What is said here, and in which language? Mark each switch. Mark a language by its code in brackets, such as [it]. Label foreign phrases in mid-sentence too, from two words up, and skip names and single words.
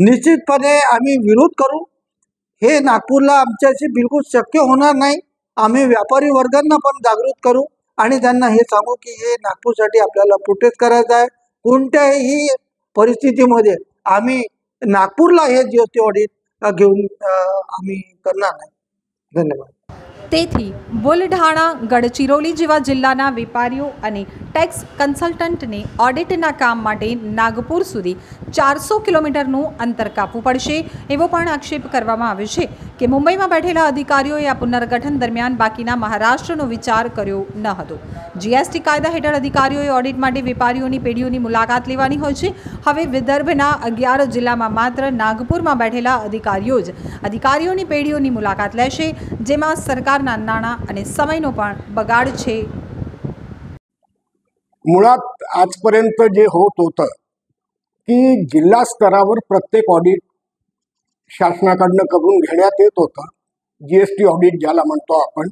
[mr] निश्चितपणे आम्ही विरोध करू। हे नागपूरला आमच्याशी बिलकुल शक्य होणार नाही। आम्ही व्यापारी वर्गांना पण जागृत करू आणि त्यांना हे सांगू की हे नागपूरसाठी आपल्याला प्रोटेस्ट करायचं आहे। कोणत्याही परिस्थितीमध्ये आम्ही नागपूरला हे जीएसटी ऑडिट घेऊन आम्ही करणार नाही। धन्यवाद। [gu] તેથી બુલઢાણા, ગડચિરોલી જેવા જિલ્લાના વેપારીઓ અને ટેક્સ કન્સલ્ટન્ટને ઓડિટના કામ માટે નાગપુર સુધી 400 કિલોમીટરનું અંતર કાપવું પડશે એવો પણ આક્ષેપ કરવામાં આવ્યો છે કે મુંબઈમાં બેઠેલા અધિકારીઓએ આ પુનર્ગઠન દરમિયાન બાકીના મહારાષ્ટ્રનો વિચાર કર્યો ન હતો। જીએસટી કાયદા હેઠળ અધિકારીઓએ ઓડિટ માટે વેપારીઓની પેઢીઓની મુલાકાત લેવાની હોય છે। હવે વિદર્ભના 11 જિલ્લામાં માત્ર નાગપુરમાં બેઠેલા અધિકારીઓ જ અધિકારીઓની પેઢીઓની મુલાકાત લેશે, જેમાં સરકાર નાના આણિ સમયનો પણ બગાડ છે। [mr] मुळात आजपर्यंत जे होत होतं की जिल्हा स्तरावर प्रत्येक ऑडिट शासनाकडनं करून घेण्यात येत होतं, जीएसटी ऑडिट ज्याला म्हणतो आपण।